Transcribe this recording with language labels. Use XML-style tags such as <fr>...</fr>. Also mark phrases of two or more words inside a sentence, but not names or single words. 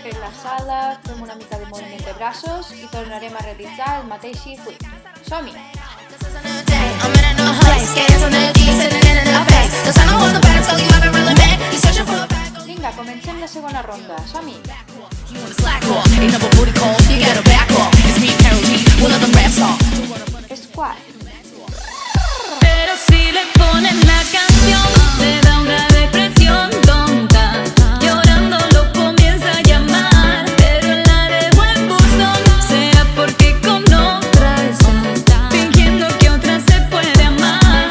<ca>la sala, fem una mica de moviment de braços i tornarem a realitzar el mateix circuit. Som-hi!</ca> <en>This is a new day. I'm in a new place. Getting some energy sitting in a new face. 'Cause I know all the better, so you haven't really been. You're searching for a bag.</en> <ca>Vinga, comencem la segona ronda. Som-hi!</ca> <en>You wanna slack off. Ain't never booty call. You gotta back off. It's me, Karol G. One of them rap stars. Squat.</en> <es>Pero si le ponen la canción, le da una depresión tonta. Llorando lo comienza a llamar, pero la dejó en buzón. Será porque con otra está fingiendo que otra se puede amar.</es>